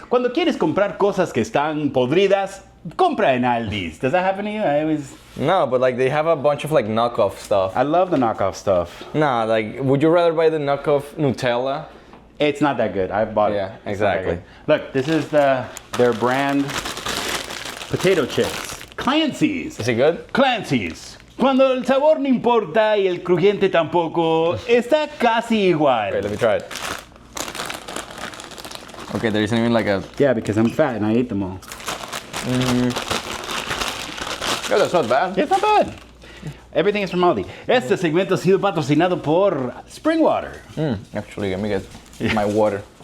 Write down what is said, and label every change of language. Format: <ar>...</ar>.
<es>Cuando quieres comprar cosas que están podridas, compra en Aldi's.</es> <en>Does that happen to you? No, but like they have a bunch of like knockoff stuff. I love the knockoff stuff. Nah, like would you rather buy the knockoff Nutella? It's not that good. I've bought it. Yeah, It's not that exactly. good. Look, this is their brand potato chips. Clancy's. Is it good? Clancy's.</en> <es>Cuando el sabor no importa y el crujiente tampoco, está casi igual.</es> <en>Okay, let me try it. Okay, there isn't even like a. Yeah, because I'm fat and I ate them all. Yeah, that's not bad. It's not bad. Everything is from Aldi.</en> <es>Este segmento ha sido patrocinado por Spring Water.</es> <en>Actually, let me get my water.</en>